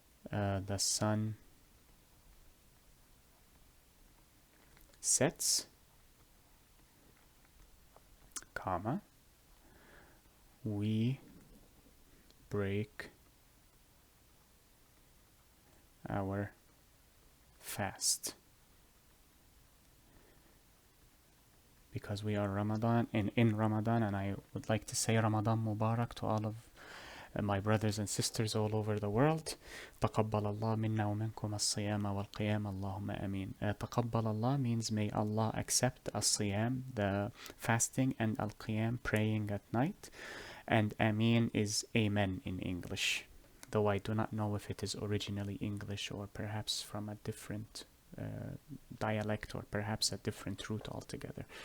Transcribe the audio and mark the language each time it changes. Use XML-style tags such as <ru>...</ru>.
<en>the sun sets, comma, we break our fast. Because we are in Ramadan, and I would like to say Ramadan Mubarak to all of my brothers and sisters all over the world.</en> <ar>تقبل الله منا ومنكم الصيام والقيام اللهم آمين.</ar> <en>تقبل Allah means may Allah accept as-siyam, the fasting, and al-qiyam, praying at night. And Amin is Amen in English, though I do not know if it is originally English or perhaps from a different dialect, or perhaps a different root altogether.</en>